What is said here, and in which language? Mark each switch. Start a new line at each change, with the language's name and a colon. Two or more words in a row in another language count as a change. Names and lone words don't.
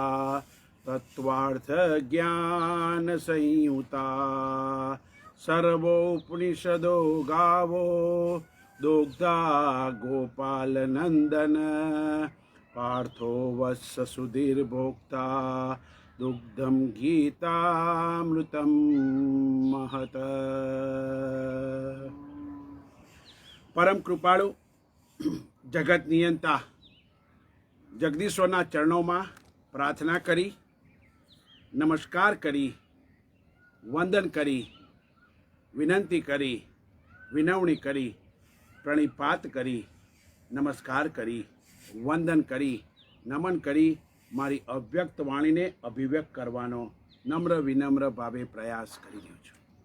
Sanskrit: तत्त्वार्थज्ञानसंयुता सर्वोपनिषदो गावो दुग्धा गोपालनन्दन पार्थो वत्स सुधीर्भोक्ता दुग्धं गीतामृतं महत।
Gujarati: પરમ કૃપાળુ જગત નિયંતા જગદીશ્વરના ચરણોમાં પ્રાર્થના કરી, નમસ્કાર કરી, વંદન કરી, વિનંતી કરી, વિનવણી કરી, પ્રણિપાત કરી, નમસ્કાર કરી, વંદન કરી, નમન કરી મારી અવ્યક્ત વાણીને અભિવ્યક્ત કરવાનો નમ્ર વિનમ્ર ભાવે પ્રયાસ કરી રહ્યો છું।